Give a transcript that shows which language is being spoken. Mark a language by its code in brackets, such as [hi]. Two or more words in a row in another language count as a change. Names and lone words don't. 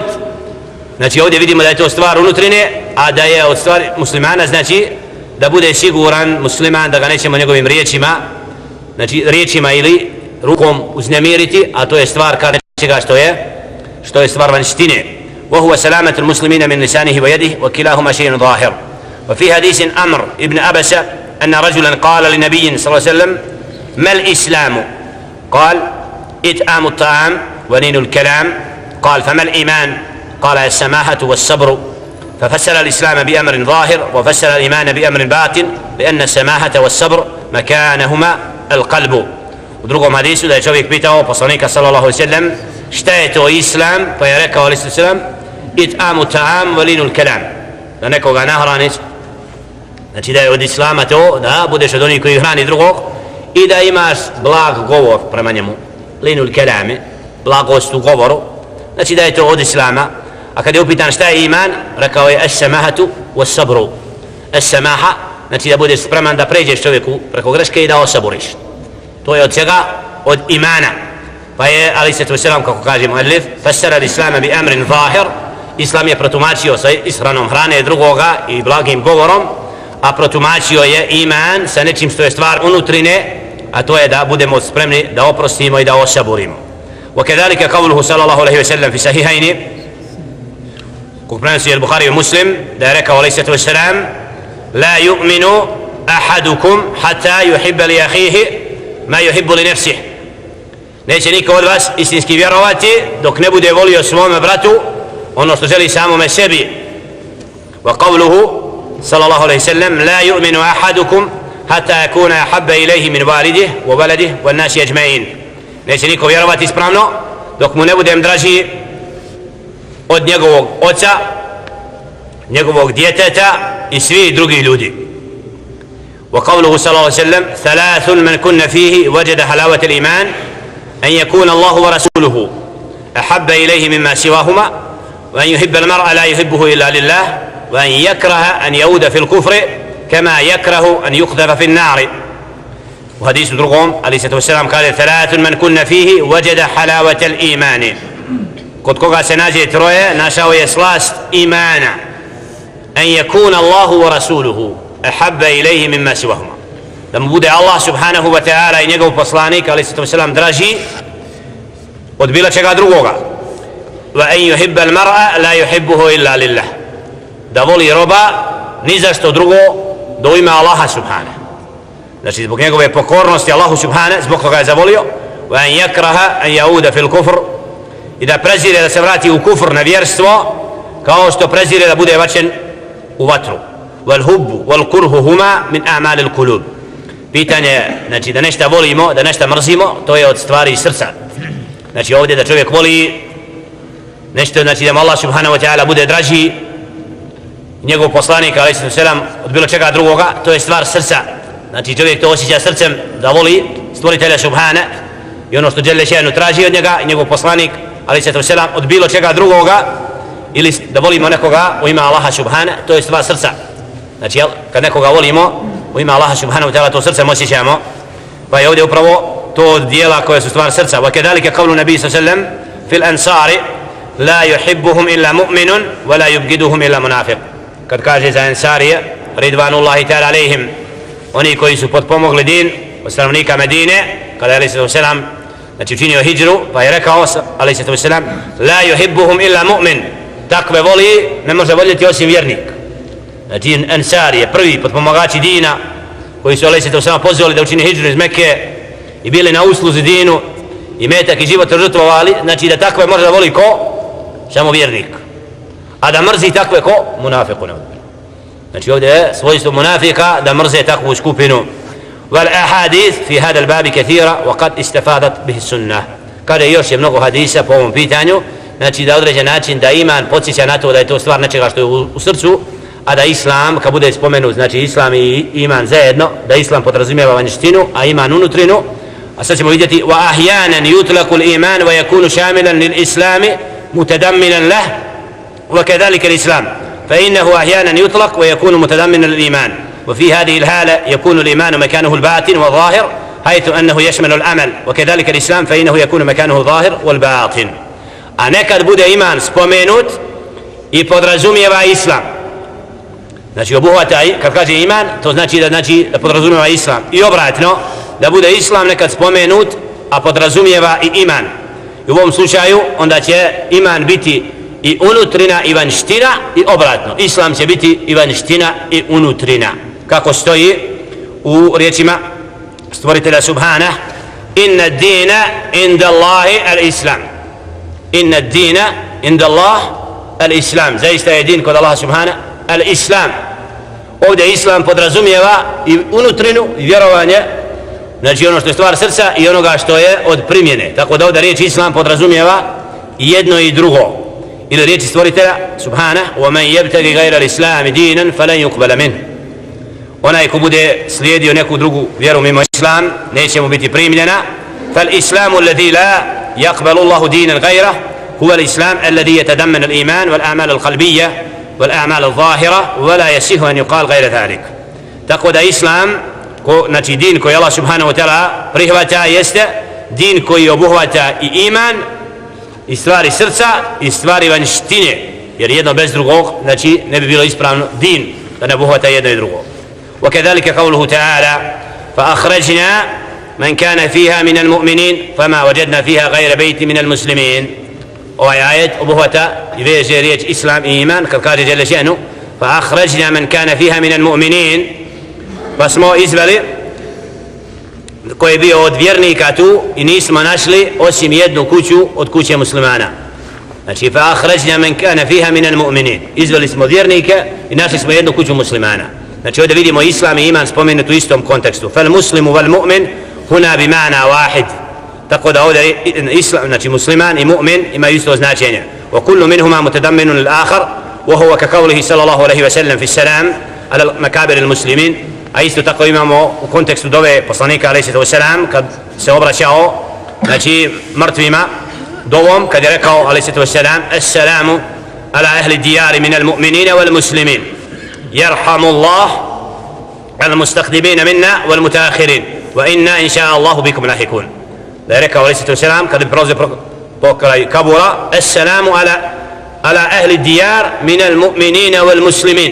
[bs] Znači, ovdje vidimo da je to stvar unutrine, a da je od stvari muslimana, znači, da bude siguran musliman, da ga nećemo njegovim riječima, znači, riječima ili rukom uznemiriti, a to je stvar kada nečega što je stvar vanštine. [ar] وهو سلامة المسلمين من لسانه ويده وكلاهما شيء ظاهر. وفي حديث أمر ابن أبسة أن رجلا قال لنبي صلى الله عليه وسلم ما الإسلام؟ قال إطعام الطعام ولين الكلام. قال فما الإيمان؟ قال السماحة والصبر. ففسر الإسلام بأمر ظاهر وفسر الإيمان بأمر باطن بأن السماحة والصبر مكانهما القلب. [bs] U drugom hadisu da je čovjek pitao poslanika [ar] صلى الله عليه وسلم [bs] šta je to islam, pa je rekao [ar] عليه وسلم إطعام الطعام ولين الكلام, [bs] da nekoga nahraniš, znači da je od islama to da budeš od onih koji hrani drugog i da imaš blag govor prema njemu, [ar] لين الكلام, [bs] blagost u govoru, znači da je to od islama. A kad je upitan šta je iman, rekao je [ar] السماحة والصبر. [bs] As-samaha, znači da budeš spreman da pređeš čovjeku preko greške i da osaburiš. To je od čega? Od imana. Pa je, ali se to selam, kako kaže muallif, [ar] فسر الإسلام بأمر ظاهر, [bs] islam je protumačio sa ishranom hrane drugoga i blagim govorom, a protumačio je iman sa nečim što je stvar unutrine, a to je da budemo spremni da oprostimo i da osaburimo. [ar] وكذلك قوله صلى الله عليه وسلم في صحيحين [bs] kako prenosi al-Bukhari i Muslim, da je rekao [ar] عليه الصلاة والسلام لا يؤمن أحدكم حتى يحب لأخيه ما يحب لنفسه. [bs] Neće niko od vas istinski vjerovati dok ne bude volio svome bratu ono što želi samome sebi. [ar] وقوله صلى الله عليه وسلم لا يؤمن أحدكم حتى يكون أحب إليه من والده وولده والناس أجمعين. [bs] Neće niko vjerovati ispravno dok mu ne budem draži od njegovog oca, njegovog djeteta i svih drugih ljudi. [ar] وقوله صلى الله عليه وسلم ثلاث من كن فيه وجد حلاوة الإيمان أن يكون الله ورسوله أحب إليه مما سواهما وأن يحب المرء لا يحبه إلا لله وأن يكره أن يعود في الكفر كما يكره أن يقذف في النار. وحديث درقوم عليه الصلاة والسلام قال ثلاث من كن فيه وجد حلاوة الإيمان. [bs] Kod koga se nađe troje, našao je slast imana. [ar] أن يكون الله ورسوله أحب إليه مما سواهما. [bs] Da mu bude Allah [ar] سبحانه وتعالى [bs] i njegov poslanik, [ar] عليه الصلاة والسلام, [bs] draži od bilo čega drugoga. [ar] وأن يحب المرء لا يحبه إلا لله. [bs] Da voli roba ni za što drugo do ima Allaha subhanahu. Znači zbog njegove pokornosti Allahu subhanahu, zbog toga je zavolio. [ar] وأن يكره أن يعود في الكفر, [bs] i da prezire da se vrati u kufr, na vjerstvo, kao što prezire da bude bačen u vatru. [ar] والحب والكره هما من أعمال القلوب. [bs] Pitanje, znači da nešto volimo, da nešto mrzimo, to je od stvari srca. Znači ovdje da čovjek voli nešto, znači da mu Allah [ar] سبحانه وتعالى [bs] bude draži, njegov poslanik [ar] عليه الصلاة والسلام, [bs] od bilo čega drugoga, to je stvar srca. Znači čovjek to osjeća srcem da voli stvoritelja subhana i ono što [ar] جل شأنه [bs] traži od njega i njegov poslanik [ar] عليه الصلاة والسلام [bs] od bilo čega drugoga, ili da volimo nekoga u ime Allaha subhana, to je stvar srca. Znači kad nekoga volimo u ime Allaha [ar] سبحانه وتعالى, [bs] to srcem osjećamo, pa je ovdje upravo to dijela koje su stvar srca. [ar] وكذلك قول النبي صلى الله عليه وسلم في الأنصار لا يحبهم إلا مؤمن ولا يبغضهم إلا منافق. [bs] Kad kaže za Ansarije [ar] رضوان الله تعالى عليهم, [bs] oni koji su potpomogli din od stanovnika Medine, kada je [ar] عليه الصلاة والسلام [bs] znači učinio hidžru, pa je rekao [ar] عليه الصلاة والسلام لا يحبهم إلا مؤمن, [bs] takve voli ne može voljeti osim vjernik. Znači Ansari je prvi potpomagači dina koji su [ar] عليه الصلاة والسلام [bs] pozvali da učine hidžru iz Mekke i bili na usluzi dinu i metak i život žrtvovali, znači da takve može da voli ko? Samo vjernik. A da mrzi takve ko? Munafiqun. Znači ovdje je svojstvo munafika da mrze takvu skupinu. [ar] والأحاديث في هذا الباب كثيرة وقد استفادت به السنة. [bs] Kada još je mnogo hadisa po ovom pitanju, znači da određen način da iman podsjeća na to da je to stvar nečega što je u srcu, a da islam, kad bude spomenut, znači islam i iman zajedno, da islam podrazumijeva vanjštinu, a iman unutrinu, a sad ćemo vidjeti [ar] وأحيانا يطلق الإيمان ويكون شاملا للإسلام متضمنا له وكذلك الإسلام فإنه أحيانا يطلق ويكون متضمنا للإيمان وفي هذه الحالة يكون الإيمان مكانه الباطن والظاهر حيث أنه يشمل العمل وكذلك الإسلام فإنه يكون مكانه الظاهر والباطن [bs] a nekad bude iman spomenut i podrazumijeva islam. Znači obuhvata, kad kaže iman, to znači da podrazumijeva islam. I obratno, da bude islam nekad spomenut, a podrazumijeva i iman. I u ovom slučaju onda će iman biti i unutrina i vanština i obratno. Islam će biti i vanština i unutrina. Kako stoji u riječima stvoritelja Subhana: [ar] إن الدين عند الله الإسلام. إن الدين عند الله الإسلام. [bs] Zaista je din kod Allaha Subhana al-Islam. Ovdje Islam podrazumijeva i unutrinu i vjerovanje, znači ono što je stvar srca i onoga što je od primjene. Tako da ovdje riječ Islam podrazumijeva i jedno i drugo. Ili riječi stvoritelja Subhana: [ar] وَمَنْ يَبْتَغِ غَيْرَ الْإِسْلَامِ دِينًا فَلَنْ يُقْبَلَ مِنْهُ. [bs] Onaj ko bude slijedio neku drugu vjeru mimo Islam, neće mu biti primljena. [ar] فَالْإِسْلَامُ الَّذِي لَا يَقْبَلُ اللَّهُ دِينًا غَيْرَهُ هو الإسلام الذي يتضمن الإيمان والأعمال القلبية والأعمال الظاهرة ولا يصح أن يقال غير ذلك. [bs] Tako da Islam, znači din koji Allah [ar] سبحانه وتعالى [bs] prihvata, jeste din koji obuhvata i iman, i stvari srca, i stvari vanštine, jer jedno bez drugog, znači ne bi bilo ispravno din da ne obuhvata jedno i drugo. [ar] وكذلك قوله تعالى: فأخرجنا من كان فيها من المؤمنين فما وجدنا فيها غير بيت من المسلمين. [bs] Ovaj ajet obuhvata i veže riječ Islam i iman, kad kaže [ar] جل شأنه: فأخرجنا من كان فيها من المؤمنين, [bs] pa smo izveli koji je bio od vjernika tu i nismo našli osim jednu kuću od kuće muslimana. [ar] Znači فأخرجنا من كان فيها من المؤمنين, [bs] izveli smo vjernike i našli smo jednu kuću muslimana. Znači ovdje vidimo Islam i iman spomenut u istom kontekstu. [ar] فالمسلم والمؤمن هنا بمعنى واحد. [bs] Tako da ovdje Islam, znači musliman i mu'min imaju isto značenje. [ar] وكل منهما متضمن للآخر وهو كقوله صلى الله عليه وسلم في السلام على مكابر المسلمين. [bs] A isto tako imamo u kontekstu dove poslanika [ar] عليه السلام [bs] kad se obraćao znači mrtvima dovom, kad je rekao [ar] عليه السلام: السلام على أهل الديار من المؤمنين والمسلمين يرحم الله المستقدمين منا والمتأخرين وإنا إن شاء الله بكم لاحقون. [bs] Da je rekao [ar] عليه السلام [bs] kad je prolazio pokraj kabura: [ar] السلام على أهل الديار من المؤمنين والمسلمين.